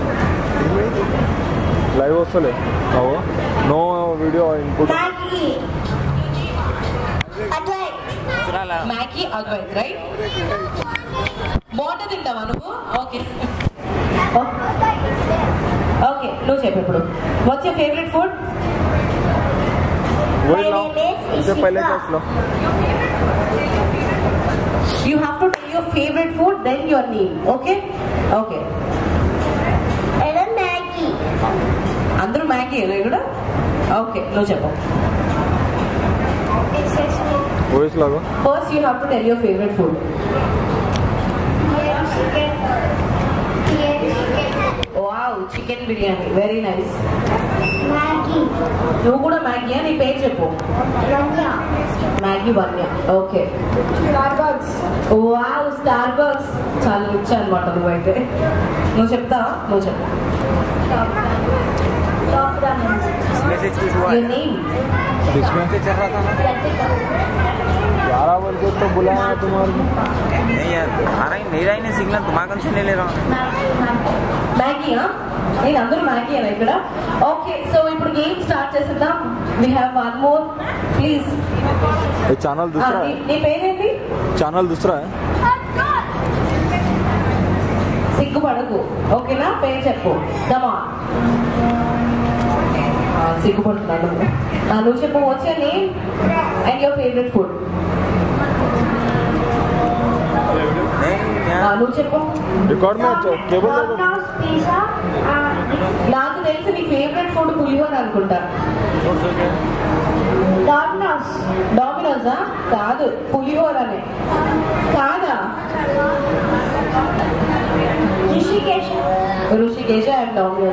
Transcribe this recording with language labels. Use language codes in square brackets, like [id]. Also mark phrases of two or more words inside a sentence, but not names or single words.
[te] లైవ్ వస్తలే. [en] no video input. [te] మ్యాగీ అద్వైత్, రైట్? బాగుంటుంది, తింటావా నువ్వు? [en] okay okay, [te] నువ్వు చెప్పు ఇప్పుడు. [en] what's your favorite food? You have to tell your favorite food, then your name. Okay? Okay. మ్యాగీ. [te] అందరూ మ్యాగీ కూడా? ఓకే, నువ్వు చెప్పు. [en] First you have to tell your favorite food. Wow, chicken biryani. Very nice. [te] మ్యాగీ. నువ్వు కూడా మ్యాగీయా? నీ పేరు చెప్పు. మ్యాగీ వన్య. ఓకే. స్టార్బక్స్. వావ్, స్టార్ బక్స్. చాలా రిచ్ అనమాట నువ్వైతే. నువ్వు చెప్తావా? నువ్వు చెప్పు. [en] Your name? [hi] ग्यारह बजे तो बुलाया तुम्हारे नहीं यार, आ रहा ही मेरा ही नहीं सिग्नल, तुम्हारा से ले ले रहा हूँ. [te] మ్యాగీయా? నేను అందరూ మ్యాగీ అలా ఇక్కడ. ఓకే, సో ఇప్పుడు [en] game start [te] చేసేద్దాం. [en] we have one more, please. [hi] ये चैनल दूसरा है. [te] నీ పేరేంటి? [hi] चैनल दूसरा है. [te] సిగ్గుపడకు, ఓకేనా? పేరు చెప్పు. కమా. సిగ్గుపడుతున్నాను. నువ్వు చెప్పు. [en] what's your name and your favorite food? నువ్వు చెప్పు. [hi] रिकॉर्ड में केबल [te] నాకు తెలిసి నీ [en] favorite food [te] పులిహోర అనుకుంటా. డామినోసా? కాదు, పులిహోరనే. కాదా? ఋషికేశ అండ్ డామినోస్.